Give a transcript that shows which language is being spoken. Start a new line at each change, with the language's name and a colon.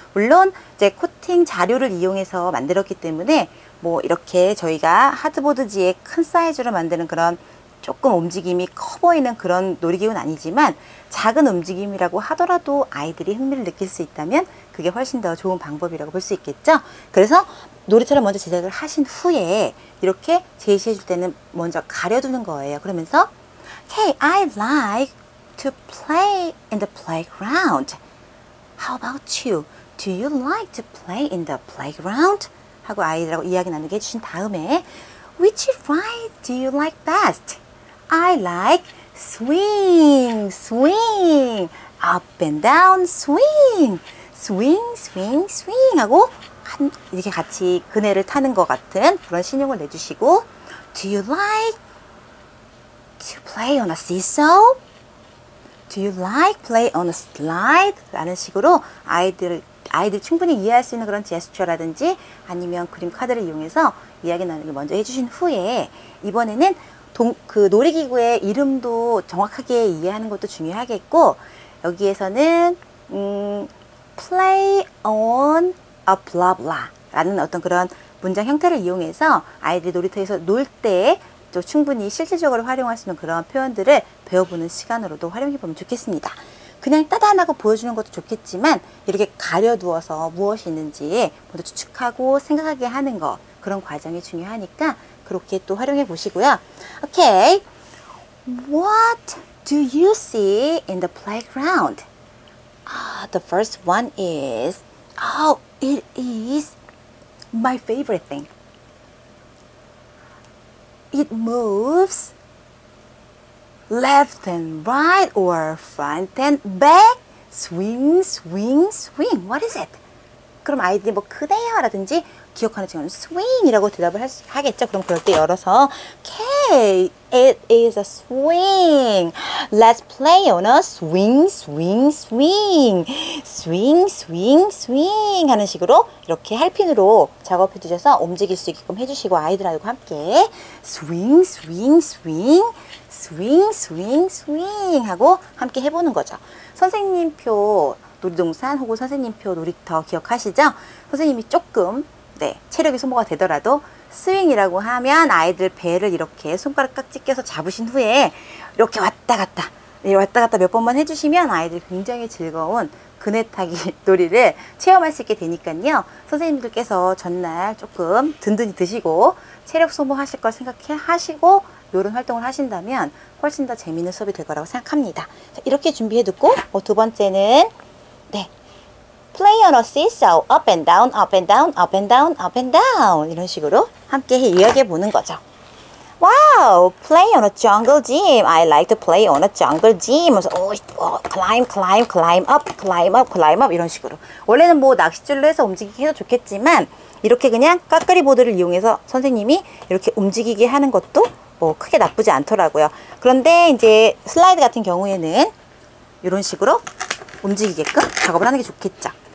Korean: 물론 이제 코팅 자료를 이용해서 만들었기 때문에 뭐 이렇게 저희가 하드보드지에 큰 사이즈로 만드는 그런 조금 움직임이 커 보이는 그런 놀이기구는 아니지만 작은 움직임이라고 하더라도 아이들이 흥미를 느낄 수 있다면 그게 훨씬 더 좋은 방법이라고 볼 수 있겠죠. 그래서 놀이터를 먼저 제작을 하신 후에 이렇게 제시해 줄 때는 먼저 가려두는 거예요. 그러면서
English: Hey, I like to play in the playground. How about you? Do you like to play in the playground?
Korean: 하고 아이들하고 이야기 나누게 해주신 다음에
English: Which ride do you like best? I like swing, swing, up and down, swing, swing, swing, swing
Korean: 하고 이렇게 같이 그네를 타는 것 같은 그런 신용을 내주시고
English: Do you like to play on a seesaw? Do you like play on a slide?
Korean: 라는 식으로 아이들 충분히 이해할 수 있는 그런 제스처라든지 아니면 그림 카드를 이용해서 이야기 나누기 먼저 해주신 후에 이번에는 그 놀이기구의 이름도 정확하게 이해하는 것도 중요하겠고 여기에서는
English: play on a blah blah
Korean: 라는 어떤 그런 문장 형태를 이용해서 아이들이 놀이터에서 놀 때 또 충분히 실질적으로 활용할 수 있는 그런 표현들을 배워보는 시간으로도 활용해보면 좋겠습니다. 그냥 따단하고 보여주는 것도 좋겠지만 이렇게 가려두어서 무엇이 있는지 모두 추측하고 생각하게 하는 거 그런 과정이 중요하니까 그렇게 또 활용해 보시고요.
English: Okay, what do you see in the playground? The first one is, it is my favorite thing. It moves left and right or front and back. Swing, swing, swing. What is it?
Korean: 그럼 아이들이 뭐 그대요라든지 기억하는 친구는 swing이라고 대답을 하겠죠. 그럼 그럴 때 열어서
English: Okay, it is a swing. Let's play on a swing, swing, swing. Swing, swing, swing
Korean: 하는 식으로 이렇게 할핀으로 작업해 주셔서 움직일 수 있게끔 해주시고 아이들하고 함께
English: swing, swing, swing, swing, swing, swing
Korean: 하고 함께 해보는 거죠. 선생님표 놀이동산 혹은 선생님표 놀이터 기억하시죠? 선생님이 조금 체력이 소모가 되더라도 스윙이라고 하면 아이들 배를 이렇게 손가락 깍지 껴서 잡으신 후에 이렇게 왔다 갔다 몇 번만 해주시면 아이들 굉장히 즐거운 그네 타기 놀이를 체험할 수 있게 되니까요. 선생님들께서 전날 조금 든든히 드시고 체력 소모하실 걸 생각하시고 이런 활동을 하신다면 훨씬 더 재미있는 수업이 될 거라고 생각합니다. 자, 이렇게 준비해두고 두 번째는
English: Play on a seesaw, up and down, up and down, up and down, up and down
Korean: 이런 식으로 함께 이야기해 보는 거죠.
English: Wow, play on a jungle gym. I like to play on a jungle gym.
Korean: 그래서
English: climb, climb, climb up, climb up, climb up
Korean: 이런 식으로. 원래는 뭐 낚싯줄로 해서 움직이게 해도 좋겠지만 이렇게 그냥 까까리 보드를 이용해서 선생님이 이렇게 움직이게 하는 것도 크게 나쁘지 않더라고요. 그런데 이제 슬라이드 같은 경우에는 이런 식으로 움직이게끔 작업을 하는 게 좋겠죠.